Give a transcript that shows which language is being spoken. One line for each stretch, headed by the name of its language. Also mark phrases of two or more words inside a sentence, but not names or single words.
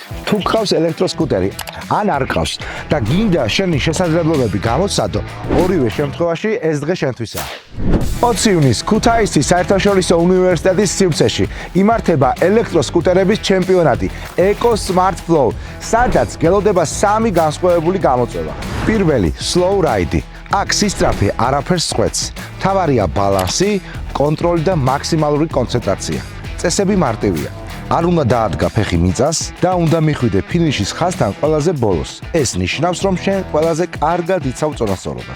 Georgian: თუ გყავს ელექტროსკუტერი ან არ გყავს და გინდა შენი შესაძლებლობები გამოცადო, ორივე შემთხვევაში ეს დღე შენთვისაა. 20 ივნისს ქუთაისის საერთაშორისო უნივერსიტეტის სივრცეში იმართება ელექტროსკუტერების ჩემპიონატი Eco Smart Flow, სადაც გელოდება 3 განსხვავებული გამოწვევა. პირველი,
English: slow ride.
Georgian: აქ სისწრაფე არაფერს წყვეტს. მთავარია ბალანსი, კონტროლი და მაქსიმალური კონცენტრაცია. წესები მარტივია. არ უნდა დაადგა ფეხი მიწას და უნდა მიხვიდე ფინიშის ხაზთან ყველაზე ბოლოს. ეს ნიშნავს, რომ შენ ყველაზე კარგად იცავ წონასწორობას.